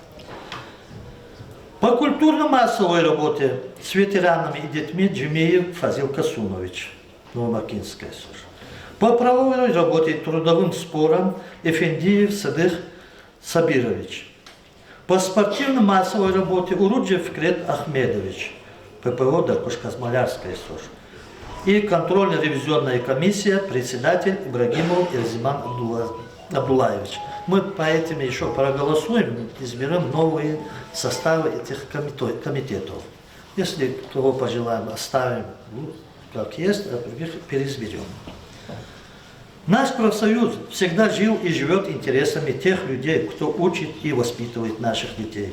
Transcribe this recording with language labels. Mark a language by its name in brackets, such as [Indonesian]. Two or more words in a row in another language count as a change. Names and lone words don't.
[Russian] По культурно-массовой работе с ветеранами и детьми Джимеев Фазил Касумович, Новомаркинская СОЖ. По правовой работе и трудовым спорам Эфендиев Садых Сабирович. По спортивно-массовой работе Уруджев Фикрет Ахмедович, ППО Даркош-Казмалярская СОЖ. И контрольно-ревизионная комиссия, председатель Ибрагимов Эльзиман Абдулаевич. Мы по этим еще проголосуем, изберем новые составы этих комитетов. Если кого пожелаем, оставим как есть, а других переизберем. Наш профсоюз всегда жил и живет интересами тех людей, кто учит и воспитывает наших детей.